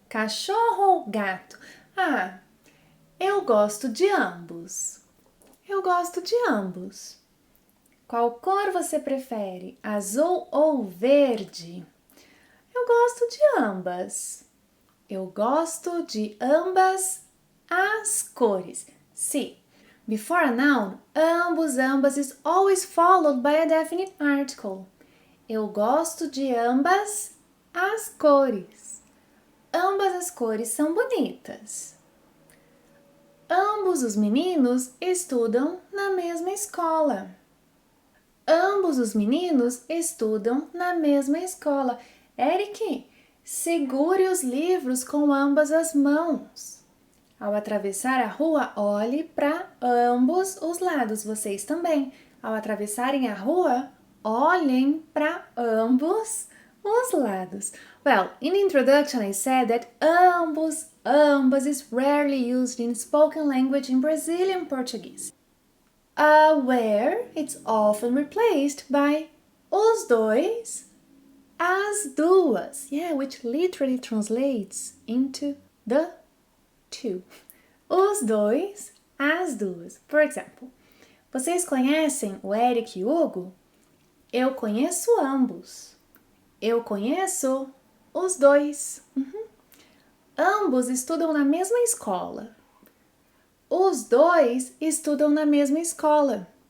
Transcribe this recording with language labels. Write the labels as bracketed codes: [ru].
[pt] Cachorro ou gato? Ah, eu gosto de ambos. Eu gosto de ambos. Qual cor você prefere? Azul ou verde? Eu gosto de ambas. Eu gosto de ambas as cores. [en] See, before a noun, ambos, ambas is always followed by a definite article. [pt] Eu gosto de ambas as cores. Ambas as cores são bonitas. Ambos os meninos estudam na mesma escola. Ambos os meninos estudam na mesma escola. Eric, segure os livros com ambas as mãos. Ao atravessar a rua, olhe para ambos os lados. Vocês também. Ao atravessarem a rua, olhem para ambos os lados. [en] Well, in the introduction I said that ambos, ambas is rarely used in spoken language in Brazilian Portuguese. Where it's often replaced by [pt] os dois, as duas, [en] yeah, which literally translates into the two. [pt] Os dois, as duas. [en] For example, [pt] vocês conhecem o Eric e o Hugo? Eu conheço ambos. Eu conheço os dois. Ambos estudam na mesma escola. Os dois estudam na mesma escola.